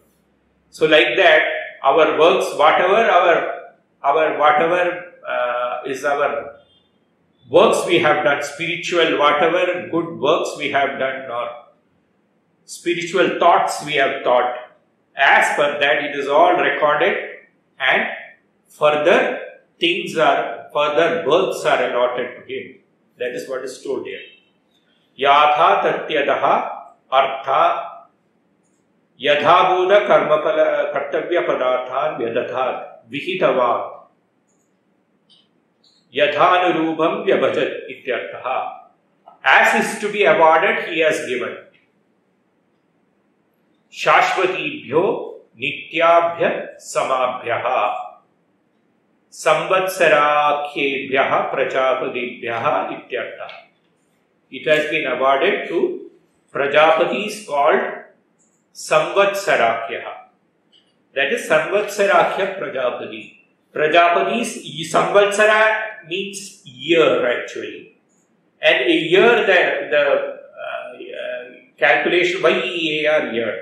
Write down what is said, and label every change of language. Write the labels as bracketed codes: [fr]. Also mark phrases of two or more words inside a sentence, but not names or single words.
[en] So like that, our works, whatever is our works we have done, spiritual, whatever good works we have done or spiritual thoughts we have thought, as per that it is all recorded and further works are allotted to him. That is what is told here. [sa] Yatha tatyadaha artha yadhabhuta karmapala kartavya padarthan vyadathat vihitavat yathanurubham vyabhajat ityarthaha. [en] As is to be awarded, he has given. [sa] Shashvatibhyo nityabhya samabhyaha samvatsarakhyebhyaha prajapadibhyaha ityartha. [en] It has been awarded to Prajapatis called Samvatsarakyaha. That is [sa] Samvatsarakya Prajapati. [en] Prajapatis, Samvatsara means year actually. And a year, the calculation, Y-E-A-R, year.